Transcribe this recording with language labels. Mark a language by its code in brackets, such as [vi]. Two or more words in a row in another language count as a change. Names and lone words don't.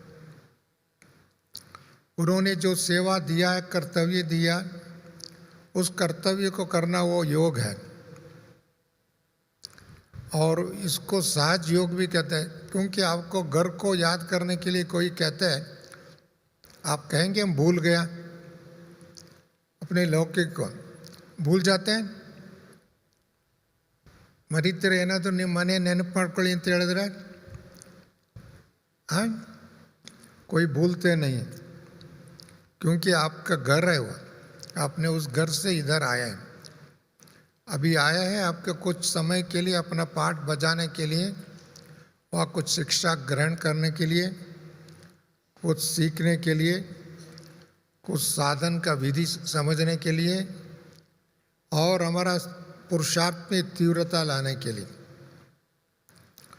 [hi] उन्होंने जो सेवा दिया है, कर्तव्य दिया, उस कर्तव्य को करना वो योग है। और इसको सहज योग भी कहते हैं। क्योंकि आपको घर को याद करने के लिए कोई कहते हैं, आप कहेंगे हम भूल गया, अपने लौकिक को भूल जाते हैं। [kn] ಮರಿತೀರ ಏನಾದರೂ ನಿಮ್ಮ ಮನೆ ನೆನಪು ಮಾಡ್ಕೊಳ್ಳಿ ಅಂತ ಹೇಳಿದ್ರೆ [hi] हाँ, कोई भूलते नहीं, क्योंकि आपका घर है वो, आपने उस घर से इधर आया है। अभी आया है आपके कुछ समय के लिए अपना पाठ बजाने के लिए, वहाँ कुछ शिक्षा ग्रहण करने के लिए, कुछ सीखने के लिए, कुछ साधन का विधि समझने के लिए, और हमारा पुरुषार्थ में तीव्रता लाने के लिए।